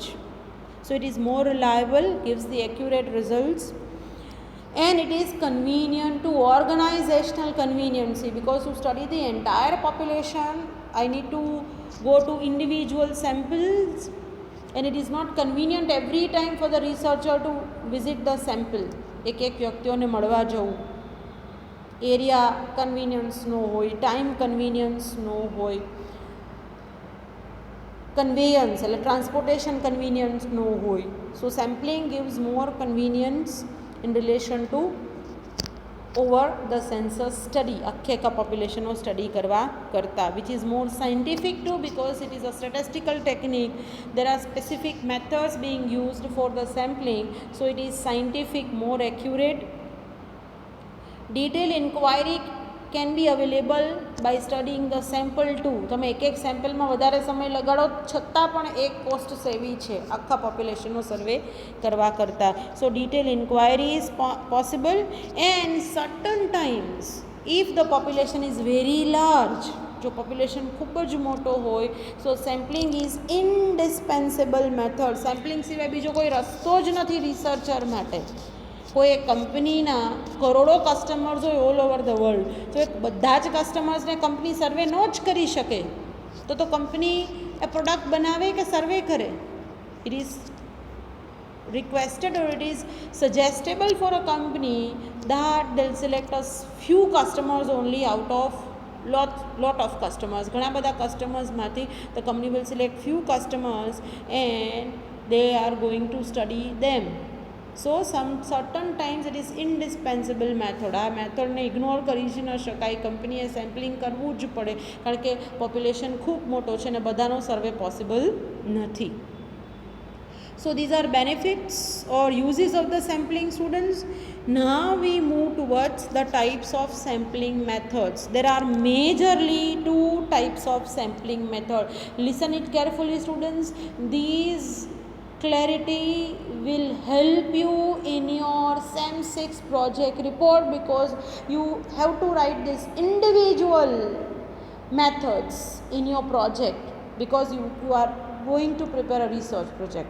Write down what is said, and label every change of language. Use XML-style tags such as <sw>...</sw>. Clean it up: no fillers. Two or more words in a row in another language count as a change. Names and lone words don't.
<en>So it is more reliable, gives the accurate results, and it is convenient to organizational conveniency, because to study the entire population I need to go to individual samples, and it is not convenient every time for the researcher to visit the sample.</en> <gu>એક વ્યક્તિઓને મળવા જવું,</gu> <en>area convenience</en> <gu>નો હોય,</gu> <en>time convenience</en> <gu>નો હોય, કન્વેયન્સ એટલે</gu> <en>transportation convenience</en> <gu>નો હોય.</gu> <en>So sampling gives more convenience in relation to over the census study,</en> <gu>આખા પોપ્યુલેશનનો સ્ટડી કરવા કરતા,</gu> <en>which is more scientific too, because it is a statistical technique. There are specific methods being used for the sampling, so it is scientific, more accurate. Detailed inquiry can be available by studying the sample too.</en> <gu>તમે એક સેમ્પલમાં વધારે સમય લગાડો છતાં પણ એક</gu> <en>cost savvy</en> <gu>છે આખા પોપ્યુલેશનનો સર્વે કરવા કરતાં.</gu> <en>So detail inquiry is possible, and certain times if the population is very large,</en> <gu>જો પોપ્યુલેશન ખૂબ જ મોટો હોય,</gu> <en>so sampling is indispensable method.</en> <gu>સેમ્પલિંગ સિવાય બીજો કોઈ રસ્તો જ નથી રિસર્ચર માટે. કોઈ એક કંપનીના કરોડો કસ્ટમર્સ હોય</gu> <en>all over the world,</en> <gu>તો એક બધા જ કસ્ટમર્સને કંપની સર્વે ન જ કરી શકે, તો કંપની એ પ્રોડક્ટ બનાવે કે સર્વે કરે?</gu> <en>It is requested or it is suggestible for a company that they'll select a few customers only out of lot of customers.</en> <gu>ઘણા બધા કસ્ટમર્સમાંથી</gu> <en>the company will select few customers and they are going to study them. So some certain times it is indispensable method.</en> <gu>આ મેથડને ઇગ્નોર કરી જ ન શકાય, કંપનીએ સેમ્પલિંગ કરવું જ પડે, કારણ કે પોપ્યુલેશન ખૂબ મોટો છે અને બધાનો સર્વે પોસિબલ નથી.</gu> <en>So these are benefits or uses of the sampling, students. Now we move towards the types of sampling methods. There are majorly two types of sampling method. Listen it carefully, students. These clarity will help you in your Sem 6 project report, because you have to write this individual methods in your project, because you are going to prepare a research project.</en>